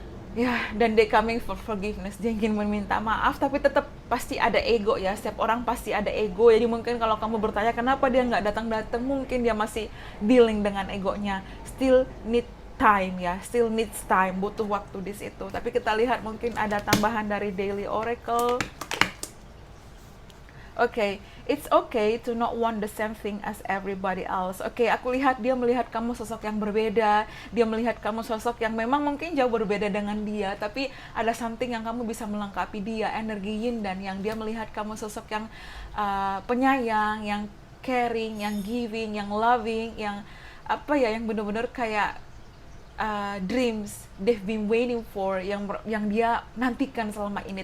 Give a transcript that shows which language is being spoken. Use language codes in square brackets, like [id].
[id] Ya, dan [en] they coming for forgiveness, [id] dia ingin meminta maaf, tapi tetap pasti ada ego ya, setiap orang pasti ada ego. Jadi mungkin kalau kamu bertanya kenapa dia nggak datang-datang, mungkin dia masih dealing dengan egonya, [en] still need time [id] ya, [en] still needs time, [id] butuh waktu di situ. Tapi kita lihat mungkin ada tambahan dari Daily Oracle. [en] Oke, it's okay to not want the same thing as everybody else. [id] Oke, aku lihat dia melihat kamu sosok yang berbeda, dia melihat kamu sosok yang memang mungkin jauh berbeda dengan dia, tapi ada something yang kamu bisa melengkapi dia, energi yin dan yang. Dia melihat kamu sosok yang penyayang, yang caring, yang giving, yang loving, yang apa ya, yang benar-benar kayak [en] dreams they've been waiting for, [id] yang dia nantikan selama ini.